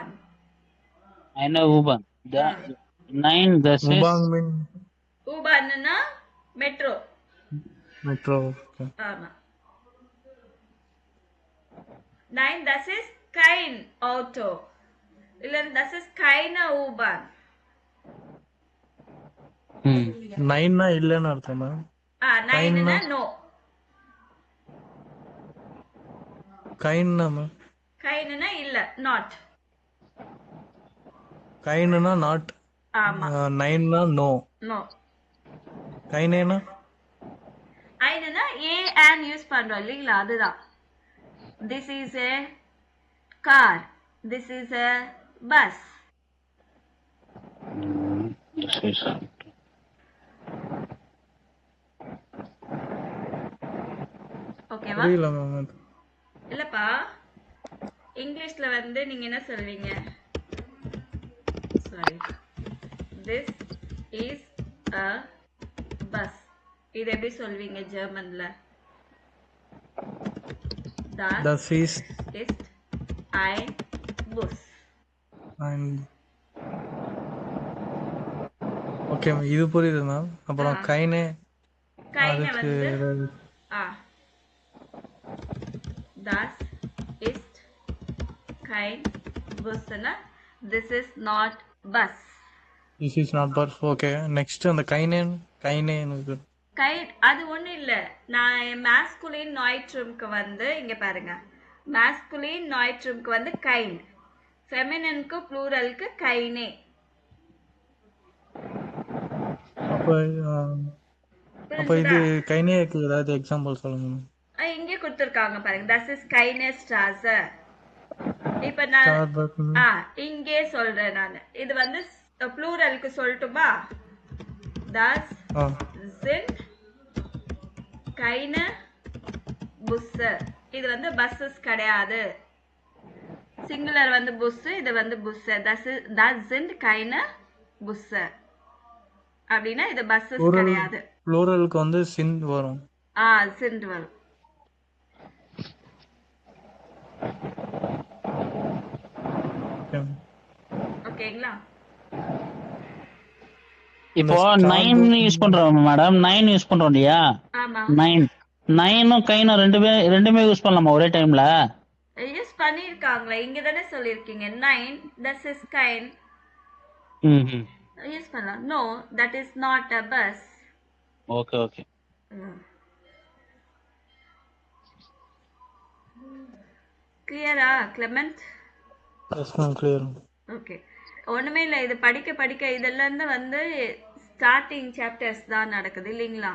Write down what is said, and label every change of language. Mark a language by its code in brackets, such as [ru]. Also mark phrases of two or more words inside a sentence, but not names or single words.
[de] Eine U-Bahn. Nein, das ist [ta] U-Bahn na metro. Metro. [de] ஆமா. Nein, das ist kein Auto. இல்ல das ist keine U-Bahn. [ta] நைன்னா இல்லன்னு அர்த்தமா? நைன்னா no. கைன்னா கைன்னா இல்ல, not. கைன்னா நாட். ஆமா. நைன்னா நோ. [en] No. [ta] கைனேனா ஐனா ஏ and யூஸ் பண்றோம் இல்லீங்களா, அதுதான். [en] This is a car. This is a bus. This is [ta] ஓகேவா? புரியல மேம். இல்லப்பா, இங்கிலீஷ்ல வந்து நீங்க என்ன சொல்வீங்க? சாரி. [en] This is a bus. [ta] இது எப்படி சொல்வீங்க ஜெர்மன்ல? [de] Das ist ein Bus. [ta] ஓகே, இது புரியுது மேம். அப்புறம் கைனே [de] வந்து Das ist kein Bus. [en] This is not bus. This is not bus. Okay. Next அந்த கைனே [ta] அது ஒண்ணும் இல்ல. நான் masculine neutrum-க்கு வந்து இங்க பாருங்க. masculine neutrum-க்கு வந்து கைன், feminine-க்கு pluralக்கு கைனே. அப்ப இது கைனேக்கு ஏதாவது எக்ஸாம்பிள் சொல்லுங்க. இங்க கொடுத்திருக்காங்க பாருங்க. [de] Das ist keine Straße. [ta] இப்ப நான் ஸ்டார்பக் இங்கே சொல்றேன் நான். இது வந்து ப்ளூரலுக்கு சொல்லட்டுமா? [de] das sind keine Busse. [ta] இது வந்து பஸ்ஸஸ் கிடையாது. சிங்குலர் வந்து புஸ், இது வந்து புஸ். [de] das sind keine Busse. [ta] அப்படின்னா இது பஸ்ஸஸ் கிடையாது. ப்ளூரலுக்கு வந்து சிந்த் வரும். sind வரும். ஓகேங்களா? இப்போ 9 யூஸ் பண்றோம் மேடம், 9 யூஸ் பண்றோம் இல்லையா? ஆமா. 9ம் கைனும் ரெண்டுமே யூஸ் பண்ணலாமா ஒரே டைம்ல? யூஸ் பண்ணிருக்காங்களா? இங்க தானே சொல்லிருக்கீங்க 9 [de] das ist kein. [ta] யூஸ் பண்ணலாம். [en] No, that is not a bus. [ta] ஓகே. கிளியரா கிளெமெண்ட்? [en] Yes ma'am, clear. [ta] ஓகே, ஒண்ணுமே இல்லை. இது படிக்க படிக்க இதெல்லாம் வந்து [en] starting chapters [ta] தான் நடக்குது இல்லைங்களா?